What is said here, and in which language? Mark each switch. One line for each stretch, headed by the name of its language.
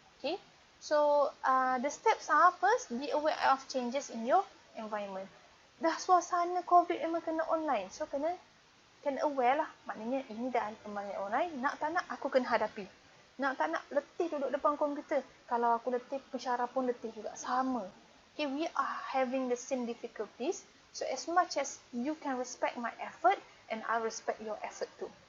English: Okay, so the steps are first, be aware of changes in your environment.
Malay: Dah suasana COVID memang kena online, so kena aware lah. Maknanya ini dah kembali online, nak tak nak aku kena hadapi. Nak tak nak letih duduk depan komputer. Kalau aku letih, pensyarah pun letih juga. Sama.
English: Okay, we are having the same difficulties. So, as much as you can respect my effort, and I respect your effort too.